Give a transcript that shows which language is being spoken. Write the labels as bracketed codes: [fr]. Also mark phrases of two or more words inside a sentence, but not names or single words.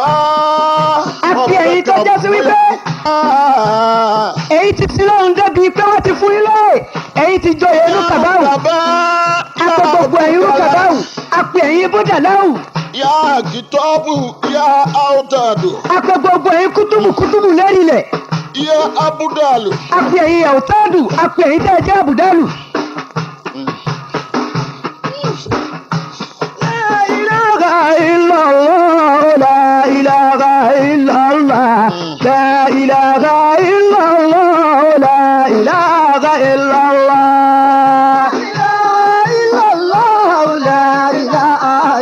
[yo] A fi èyí tó jẹ́ sí wípé èyí ti sin lóhun débi pé wọ́n ti fún ilé. Èyí ti joyè inú kàbáwù. A pe gbogbo ẹ̀yin inú kàbáwù. A pe ẹ̀yin búdàláwù. Ya Kitobu, Ya Autadu, A pe gbogbo ẹ̀yin kútùbù lérílẹ̀. Ya Abudalu. A pe ẹ̀yin àwùtádù. A pe ẹ̀yin tẹ́ ẹ jẹ́ àbùdálù. [ar] لا إله إلا الله لا إله إلا الله لا إله إلا الله لا إله إلا الله لا إله